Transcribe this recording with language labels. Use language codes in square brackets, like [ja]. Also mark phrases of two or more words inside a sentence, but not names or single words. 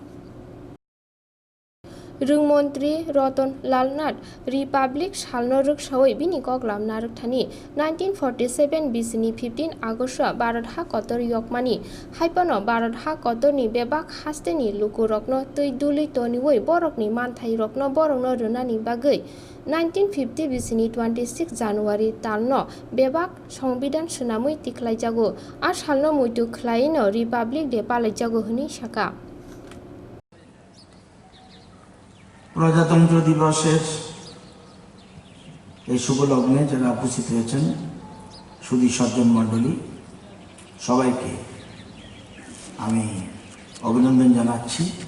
[trp] Rungmantri Ratan Lal Nath Republic Salno Ruksawi bini koklam narukthani 1947 BCni 15 August Bharat ha Kotor Yokmani haipano Bharat ha Kotorni bebak hasteni luku rokno tui duli toniwoi borokni manthai rokno borokno runani bagai 1950 BCni 26 January talno bebak সংবিধান sunamui tiklaijago a salno muitu khlaino Republic Day palaijago hini saka [bn] প্রজাতন্ত্র দিবসের এই শুভ লগ্নে যারা উপস্থিত হয়েছেন সুধী সজ্জন মণ্ডলী সবাইকে আমি অভিনন্দন জানাচ্ছি।